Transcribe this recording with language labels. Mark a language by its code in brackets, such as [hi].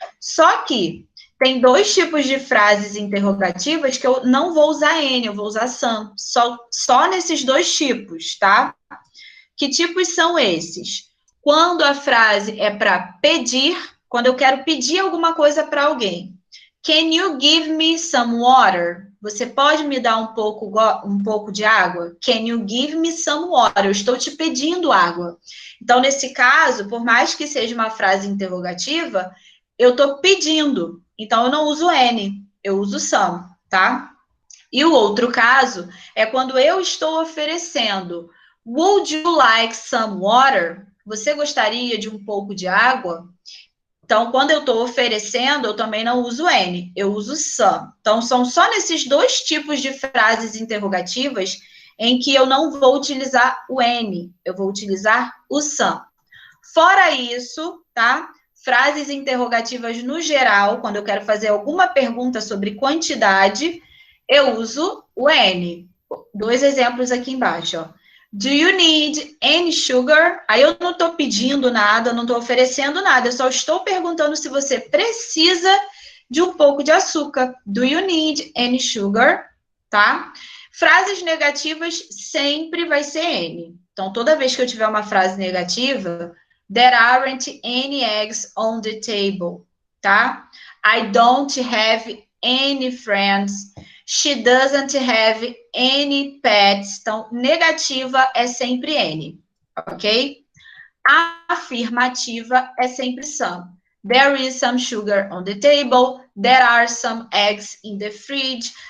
[pt] Só que tem dois tipos de frases interrogativas que eu não vou usar N, eu vou usar some. Só nesses dois tipos, tá? Que tipos são esses? Quando a frase é para pedir, quando eu quero pedir alguma coisa para alguém. [en] Can you give me some water? [pt] Você pode me dar um pouco de água? [en] Can you give me some water? [pt] Eu estou te pedindo água. Então, nesse caso, por mais que seja uma frase interrogativa, eu estou pedindo. Então, eu não uso N, eu uso some, tá? E o outro caso é quando eu estou oferecendo. [en] Would you like some water? [pt] Você gostaria de um pouco de água? Então, quando eu estou oferecendo, eu também não uso N, eu uso some. Então, são só nesses dois tipos de frases interrogativas em que eu não vou utilizar o N, eu vou utilizar o some. Fora isso, tá? Frases interrogativas no geral, quando eu quero fazer alguma pergunta sobre quantidade, eu uso o N. Dois exemplos aqui embaixo, ó. [en] Do you need any sugar? [pt] Aí eu não estou pedindo nada, não estou oferecendo nada, eu só estou perguntando se você precisa de um pouco de açúcar. [en] Do you need any sugar? [pt] Tá? Frases negativas sempre vai ser N. Então, toda vez que eu tiver uma frase negativa, [en] there aren't any eggs on the table, [pt] tá? [en] I don't have any friends. She doesn't have any pets. [pt] Então, negativa é sempre N, ok? A afirmativa é sempre some. [en] There is some sugar on the table. There are some eggs in the fridge.